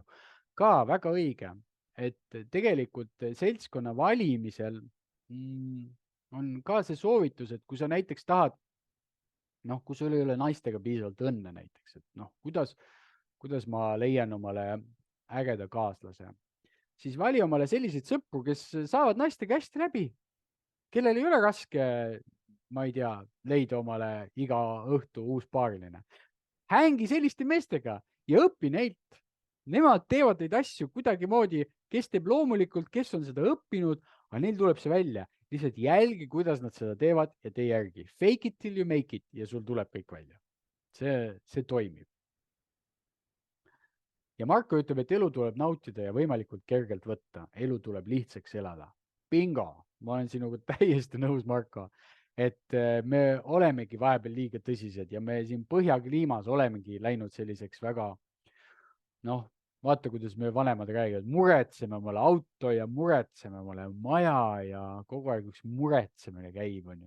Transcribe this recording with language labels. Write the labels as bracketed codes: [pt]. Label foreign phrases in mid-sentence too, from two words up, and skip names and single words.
[et] Ka väga õige, et tegelikult seltskonna valimisel on ka see soovitus, et kui sa näiteks tahad, noh, kui sul ei ole naistega piisavalt õnne näiteks, et noh, kuidas ma leian omale ägeda kaaslase, siis vali omale selliseid sõpru, kes saavad naistega hästi läbi, kellel ei ole raske, ma ei tea, leida omale iga õhtu uus paariline. Hängi selliste meestega ja õpi neilt. Nemad teevad neid asju kuidagimoodi, kes teeb loomulikult, kes on seda õppinud, aga neil tuleb see välja. Lihtsalt jälgi, kuidas nad seda teevad ja tee järgi. [en] Fake it till you make it [et] ja sul tuleb kõik välja. See toimib. Ja Marko ütleb, et elu tuleb nautida ja võimalikult kergelt võtta. Elu tuleb lihtsaks elada. Bingo! Ma olen sinuga täiesti nõus, Marko. Et me olemegi vahepeal liiga tõsised ja me siin põhjakliimas olemegi läinud selliseks väga, noh, vaata, kuidas me vanemad räägivad, muretseme omale auto ja muretseme omale maja ja kogu aeg üks muretsemine käib, on ju.